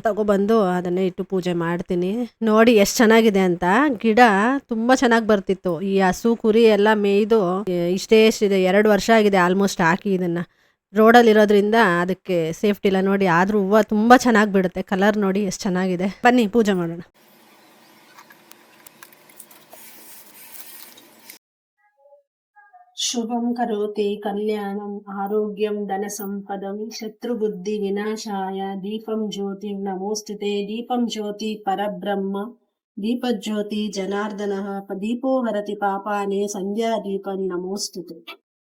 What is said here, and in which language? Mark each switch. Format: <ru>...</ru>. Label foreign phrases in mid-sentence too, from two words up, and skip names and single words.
<kn>ತಗೊಬಂದು ಅದನ್ನೇ ಇಟ್ಟು ಪೂಜೆ ಮಾಡ್ತೀನಿ. ನೋಡಿ ಎಷ್ಟು ಚೆನ್ನಾಗಿದೆ ಅಂತ. ಗಿಡ ತುಂಬಾ ಚೆನ್ನಾಗಿ ಬರ್ತಿತ್ತು. ಈ ಹಸು ಕುರಿ ಎಲ್ಲ ಮೇಯ್ದು ಇಷ್ಟೇ 2 ವರ್ಷ ಆಗಿದೆ ಆಲ್ಮೋಸ್ಟ್ ಹಾಕಿ. ಇದನ್ನ ರೋಡಲ್ಲಿ ಇರೋದ್ರಿಂದ ಅದಕ್ಕೆ ಸೇಫ್ಟಿ ಇಲ್ಲ ನೋಡಿ. ಆದ್ರೂ ಹೂವು ತುಂಬಾ ಚೆನ್ನಾಗಿ ಬಿಡುತ್ತೆ. ಕಲರ್ ನೋಡಿ ಎಷ್ಟು ಚೆನ್ನಾಗಿದೆ. ಬನ್ನಿ ಪೂಜೆ ಮಾಡೋಣ.</kn> <sa>ಶುಭಂ ಕರೋತಿ ಕಲ್ಯಾಣಂ ಆರೋಗ್ಯಂ ಧನ ಸಂಪದಂ ಶತ್ರುಬುದ್ಧಿ ವಿನಾಶಾಯ ದೀಪಂ ಜ್ಯೋತಿ ನಮೋಸ್ತುತೆ. ದೀಪಂ ಜ್ಯೋತಿ ಪರಬ್ರಹ್ಮ ದೀಪಜ್ಯೋತಿ ಜನಾರ್ದನ ದೀಪೋ ಹರತಿ ಪಾಪಾನೆ ಸಂಧ್ಯಾ ದೀಪಂ ನಮೋಸ್ತುತೆ.</sa>